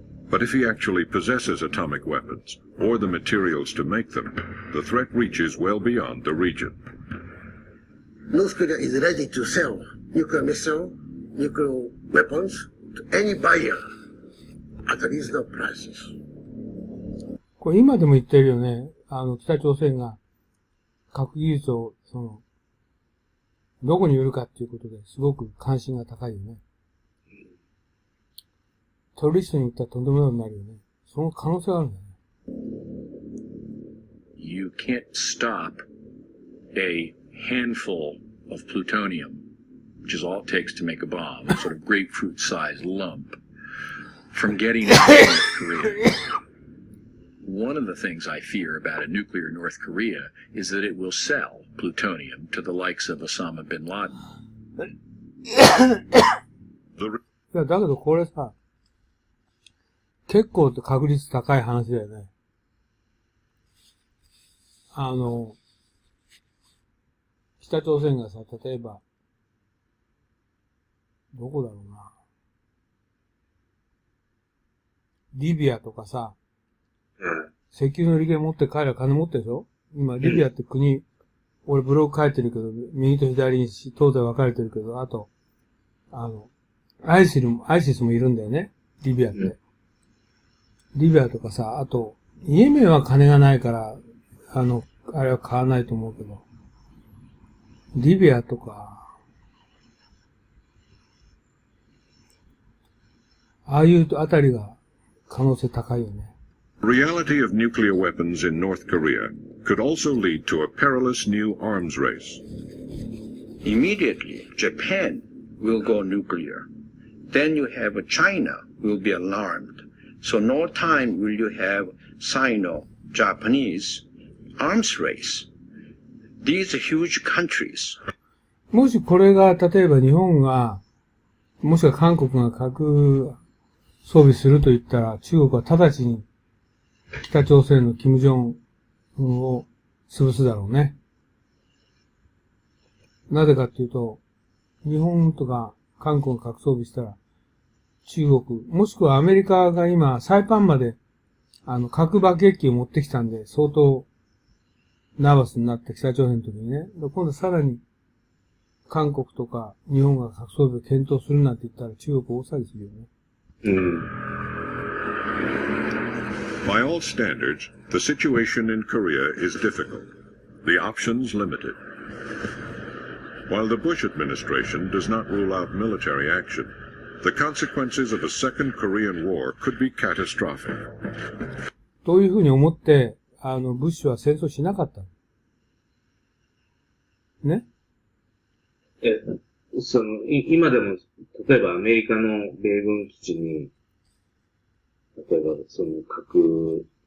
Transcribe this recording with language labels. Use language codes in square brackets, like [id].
[en] But if he actually possesses atomic weapons, or the materials to make them, the threat reaches well beyond the region. North Korea is ready to sell nuclear missile, nuclear weapons to any buyer at reasonable prices. [ja] これ今でも言ってるよね。北朝鮮が核技術を、どこに売るかっていうことですごく関心が高いよね。テロリストに売ったらとんでもないことになるよね。その可能性があるんだよね。 [en] You can't stop a handful of plutonium, which is all it takes to make a bomb, a sort of grapefruit-sized lump, from getting into North Korea. One of the things I fear about a nuclear North Korea is that it will sell plutonium to the likes of Osama bin Laden. [ja] いや、だけどこれさ、結構確率高い話だよね。北朝鮮がさ、例えば、どこだろうな。リビアとかさ、石油の利権持って彼ら金持ってるでしょ？今、リビアって国、俺ブログ書いてるけど、右と左に東西分かれてるけど、あと、アイシスもいるんだよね。リビアって。リビアとかさ、あと、イエメンは金がないから、あれは買わないと思うけど、リビアとか、ああいうあたりが可能性高いよね。 [en] The reality of nuclear weapons in North Korea could also lead to a perilous new arms race. Immediately, Japan will go nuclear. Then you have China will be alarmed. So no time will you have Sino-Japanese arms race. These are huge countries. [ja] もしこれが、例えば日本が、もしくは韓国が核装備すると言ったら、中国は直ちに北朝鮮の金正恩を潰すだろうね。なぜかっていうと、日本とか韓国が核装備したら、中国、もしくはアメリカが今、サイパンまで、核爆撃機を持ってきたんで、相当、ナーバスになって北朝鮮の時にね。今度さらに、韓国とか日本が核装備を検討するなんて言ったら中国大騒ぎするよね。 [en] By all standards, the situation in Korea is difficult. The options limited. While the Bush administration does not rule out military action, the consequences of a second Korean War could be catastrophic. [ja] どういうふうに思って、ブッシュは戦争しなかったのね。今でも、例えばアメリカの米軍基地に、例えば核